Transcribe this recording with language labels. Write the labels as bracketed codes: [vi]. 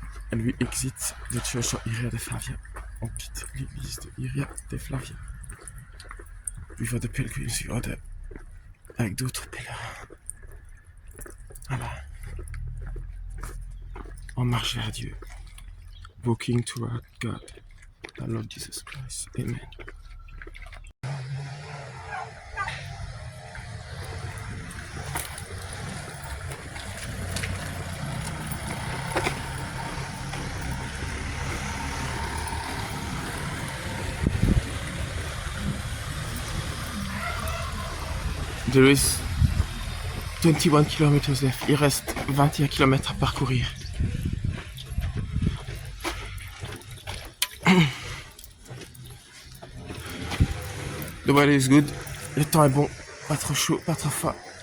[en] And we exit the church of Iria de Flavia. [fr] On quitte l'église de Iria de Flavia. We voit de pèlerins sur avec d'autres pèlerins. Voilà. On marche vers Dieu. [en] walking toward God, our Lord Jesus Christ. Amen. There is 21 kilometers left. [fr] Il reste 21 kilomètres à parcourir. [en] The weather is good. [fr] Le temps est bon. Pas trop chaud, pas trop froid.